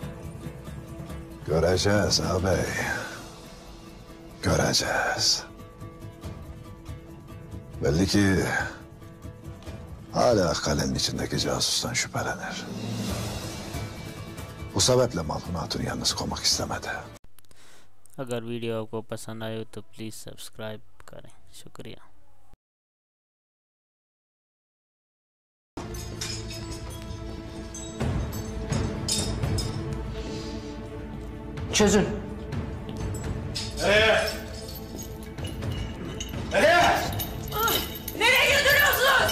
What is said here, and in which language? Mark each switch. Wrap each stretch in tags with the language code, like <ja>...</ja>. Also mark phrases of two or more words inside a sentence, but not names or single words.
<tr>Göreceğiz ağabey. Göreceğiz. Belli ki hala kalenin içindeki casustan şüphelenir. Bu sebeple Malhun Hatun yalnız koymak istemedi.</tr> <ur>اگر ویڈیو آپ کو پسند آئے تو پلیز سبسکرائب کریں. शुक्रिया।</ur> <tr>Çözün. Nereye? Nereye götürüyorsunuz?</tr>